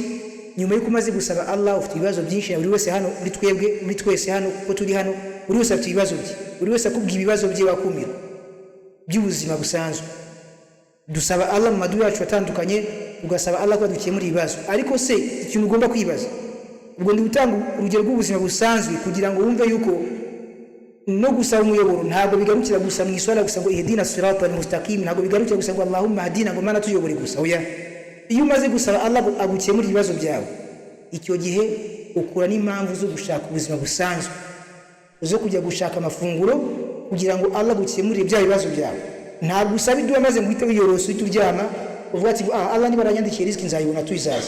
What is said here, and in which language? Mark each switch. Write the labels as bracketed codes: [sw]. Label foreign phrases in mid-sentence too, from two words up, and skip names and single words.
[rw] Nyuma yuko umaze gusaba Allah, ufite ibibazo byinshi, buri wese hano, muri twese hano uko turi hano, buri wese afite ibibazo bye, buri wese akubwira ibibazo bye wakumira by'ubuzima busanzwe. Dusaba Allah mu madua yacu atandukanye, ugasaba Allah ko dukemura ibibazo. Ariko se ikintu ugomba kwibaza, ubwo ndi gutanga urugero rw'ubuzima busanzwe kugira ngo wumve yuko no gusaba umuyoboro ntabwo bigarukira gusa mu iswala gusa ngo [ar] اهدنا الصراط المستقيم, [rw] ntabwo bigarukira gusa ngo [ar] اللهم اهدنا, [rw] ngo Mana tuyobore gusa. Oya, iyo umaze gusaba Allah agukemura ibibazo byawe, icyo gihe ukura n'impamvu zo gushaka ubuzima busanzwe, zo kujya gushaka amafunguro kugira ngo Allah agukemurire bya bibazo byawe. Ntabwo usaba idua maze ngo uhite wiyorosa uhite uryama uvuga ati Allah niba aranyandikiye riziki nzayibona tuyizaza.